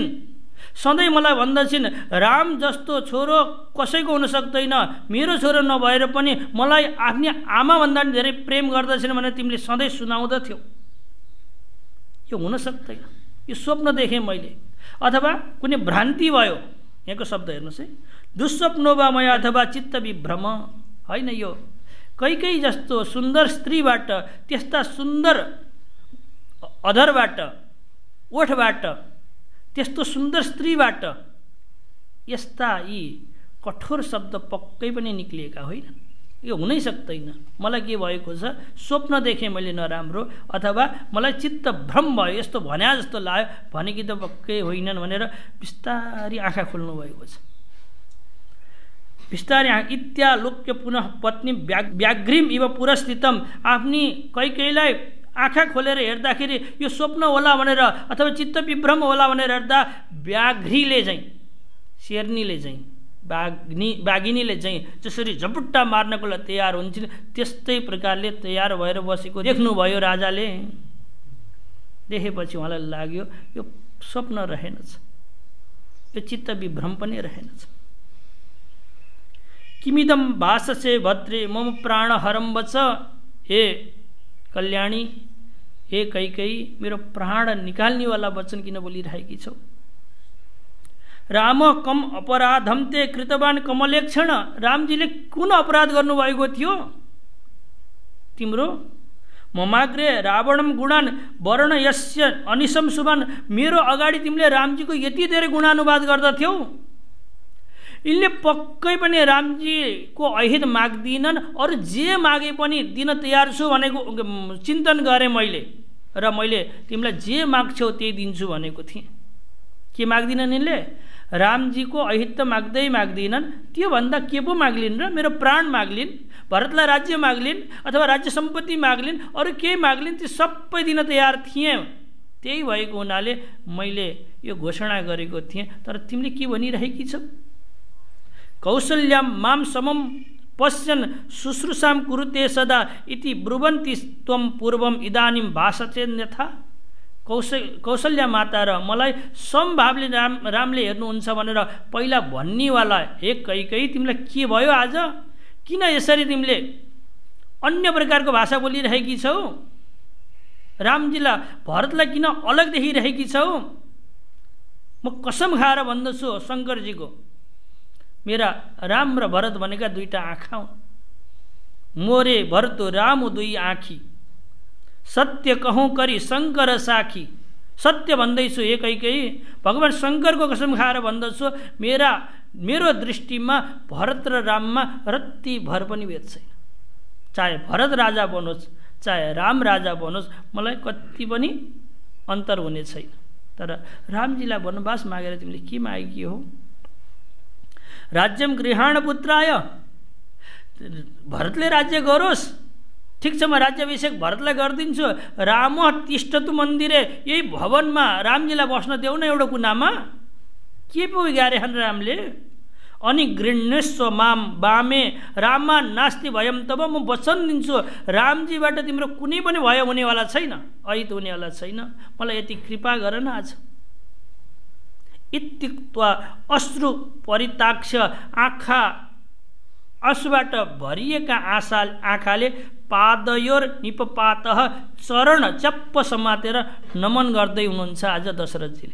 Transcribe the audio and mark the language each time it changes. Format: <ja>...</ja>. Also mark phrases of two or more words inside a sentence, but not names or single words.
<ne>सधैँ मलाई भन्दछिन् राम जस्तो छोरो कसैको हुन सक्दैन, मेरो छोरो नभएर पनि मलाई आफ्नी आमाभन्दा पनि धेरै प्रेम गर्दछिन् भनेर तिमीले सधैँ सुनाउँदथ्यौ। यो हुन सक्दैन, यो स्वप्न देखेँ मैले, अथवा कुनै भ्रान्ति भयो। यहाँको शब्द हेर्नुहोस् है,</ne> <sa>दुस्वप्नो वा मया अथवा चित्त विभ्रम।</sa> <ne>होइन, यो कैकेयी जस्तो सुन्दर स्त्रीबाट, त्यस्ता सुन्दर अधरबाट, ओठबाट, त्यस्तो सुन्दर स्त्रीबाट यस्ता यी कठोर शब्द पक्कै पनि निक्लिएका होइनन्। यो हुनै सक्दैन। मलाई के भएको छ, स्वप्न देखेँ मैले नराम्रो, अथवा मलाई चित्त भ्रम भयो, यस्तो भन्या जस्तो लाग्यो, भनेकी त पक्कै होइनन् भनेर बिस्तारी आँखा खोल्नु भएको छ।</ne> <sa>बिस्तारै इत्यालोक्य पुनः पत्नी व्याघ्रिम इव पुरस्थितम।</sa> <ne>आफ्नी कैकेयीलाई आँखा खोलेर हेर्दाखेरि यो स्वप्न होला भनेर अथवा चित्त विभ्रम होला भनेर हेर्दा व्याघ्रीले चाहिँ, शेर्नीले चाहिँ, बाघिनीले चाहिँ जसरी झपुट्टा मार्नको लागि तयार हुन्छन् त्यस्तै प्रकारले तयार भएर बसेको देख्नुभयो राजाले। देखेपछि उहाँलाई लाग्यो यो स्वप्न रहेनछ, यो चित्त विभ्रम पनि रहेनछ।</ne> <sa>किमिदम भाषसे भद्रे मम प्राण हरम्बच।</sa> <ne>हे कल्याणी, हे कैकेयी, मेरो प्राण निकाल्नेवाला वचन किन बोलिरहेकी छौ?</ne> <sa>राम कम अपराधम ते कृतवान कमलेक्षण।</sa> <ne>रामजीले कुन अपराध गर्नुभएको थियो तिम्रो?</ne> <sa>ममाग्रे रावणम गुणान वर्ण यस्य अनिशम शुभान।</sa> <ne>मेरो अगाडि तिमीले रामजीको यति धेरै गुणानुवाद गर्दथ्यौ। यिनले पक्कै पनि रामजीको अहित माग्दिनन्, अरू जे मागे पनि दिन तयार छु भनेको चिन्तन गरेँ मैले, र मैले तिमीलाई जे माग्छौ त्यही दिन्छु भनेको थिएँ। के माग्दिनन् यिनले? रामजीको अहित त माग्दिनन्, त्योभन्दा के पो माग्लिन् र? मेरो प्राण माग्लिन्, भरतलाई राज्य माग्लिन्, अथवा राज्य सम्पत्ति माग्लिन्, अरू केही माग्लिन्, ती सबै दिन तयार थिएँ। त्यही भएको हुनाले मैले यो घोषणा गरेको थिएँ। तर तिमीले के भनिरहेकी छौ?</ne> <sa>कौशल्याम माम समम पश्यन् शुश्रूषाम कुरुते सदा इति ब्रुवन्ति त्वं पूर्वम इदानीं भाषतेन्यथा।</sa> <ne>कौशल्या माता र मलाई समभावले रामले हेर्नुहुन्छ भनेर पहिला भन्नेवाला हे कैकेयी, तिमीलाई के भयो आज? किन यसरी तिमीले अन्य प्रकारको भाषा बोलिरहेकी छौ? रामजीलाई भरतलाई किन अलग देखिरहेकी छौ? म कसम खाएर भन्दछु शङ्करजीको, मेरा राम र भरत भनेका दुईटा आँखा हुन्।</ne> <awa>मोरे भरतो राम दुई आँखी, सत्य कहूँ करी शङ्कर साखी।</awa> <ne>सत्य भन्दैछु एकैकै, भगवान् शङ्करको कसम खाएर भन्दछु, मेरो दृष्टिमा भरत र राममा रत्ती भर पनि भेद छैन। चाहे भरत राजा बनोस्, चाहे राम राजा बनोस्, मलाई कति पनि अन्तर हुने छैन। तर रामजीलाई वनवास मागेर तिमीले के मागेकी हो?</ne> <sa>राज्यम गृहाण पुत्राय,</sa> <ne>भरतले राज्य गरोस्, ठिक छ, म राज्याभिषेक भरतलाई गरिदिन्छु।</ne> <sa>राम तिष्ठतु मन्दिरे,</sa> <ne>यही भवनमा रामजीलाई बस्न देऊ न एउटा कुनामा। के पो बिगारे हन् रामले? अनि</ne> <sa>गृह्णस्व माम वामे राममा नास्ति भयम,</sa> <ne>तब म वचन दिन्छु रामजीबाट तिम्रो कुनै पनि भय हुनेवाला छैन, अहित हुनेवाला छैन। मलाई यति कृपा गर न आज।</ne> <sa>इत्युक्त्वा अश्रु परिताक्ष,</sa> <ne>आँखा आँसुबाट भरिएका आँखाले</ne> <sa>पादयोर निपपातः,</sa> <ne>चरण च्याप्प समातेर नमन गर्दै हुनुहुन्छ आज दशरथजीले।</ne>